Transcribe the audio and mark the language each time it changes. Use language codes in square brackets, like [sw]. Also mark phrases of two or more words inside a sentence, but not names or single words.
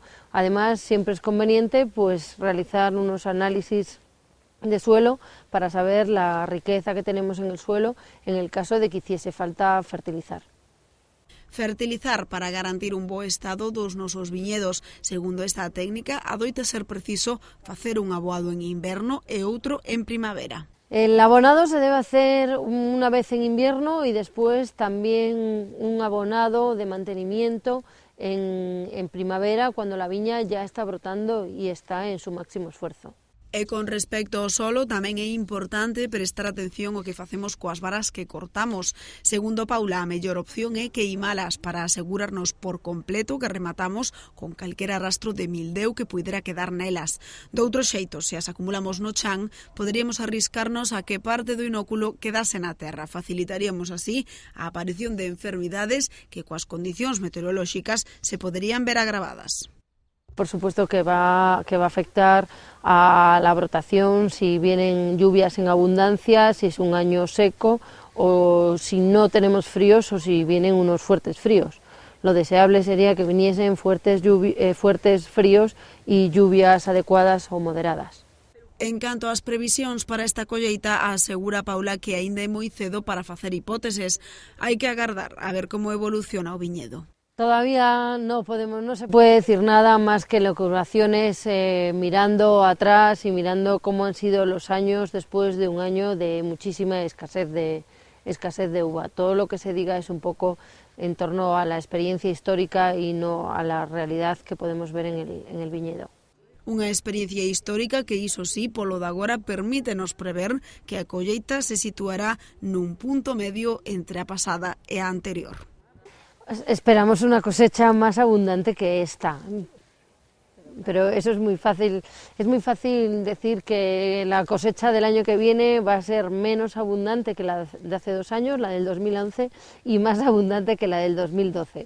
[es] Además, siempre es conveniente pues realizar unos análisis de suelo para saber la riqueza que tenemos en el suelo en el caso de que hiciese falta fertilizar. [gl] Fertilizar para garantir un bo estado dos nosos viñedos. Segundo esta técnica, adoita ser preciso facer un aboado en inverno e outro en primavera. [es] El abonado se debe hacer una vez en invierno y después también un abonado de mantenimiento en primavera, cuando la viña ya está brotando y está en su máximo esfuerzo. [gl] E con respecto ao solo, tamén é importante prestar atención ao que facemos coas varas que cortamos. Segundo Paula, a mellor opción é queimalas para asegurarnos por completo que rematamos con calquera rastro de mildeu que puidera quedar nelas. Doutro xeito, se as acumulamos no chan, poderíamos arriscarnos a que parte do inóculo quedase na terra. Facilitaríamos así a aparición de enfermidades que coas condicións meteorolóxicas se poderían ver agravadas. [es] Por supuesto que va a afectar a la brotación si vienen lluvias en abundancia, si es un año seco o si no tenemos fríos o si vienen unos fuertes fríos. Lo deseable sería que viniesen fuertes fríos y lluvias adecuadas o moderadas. [gl] En canto ás previsións para esta colleita, asegura Paula que aínda é moi cedo para facer hipóteses. Hai que agardar a ver como evoluciona o viñedo. [es] Todavía no se puede decir nada más que locuraciones mirando atrás y mirando cómo han sido los años después de un año de muchísima escasez de uva. Todo lo que se diga es un poco en torno a la experiencia histórica y no a la realidad que podemos ver en el viñedo. [gl] Unha experiencia histórica que, iso sí, polo de agora permítenos prever que a colleita se situará nun punto medio entre a pasada e a anterior. [es] Esperamos una cosecha más abundante que esta. pero eso es muy fácil decir que la cosecha del año que viene va a ser menos abundante que la de hace 2 años, la del 2011, y más abundante que la del 2012.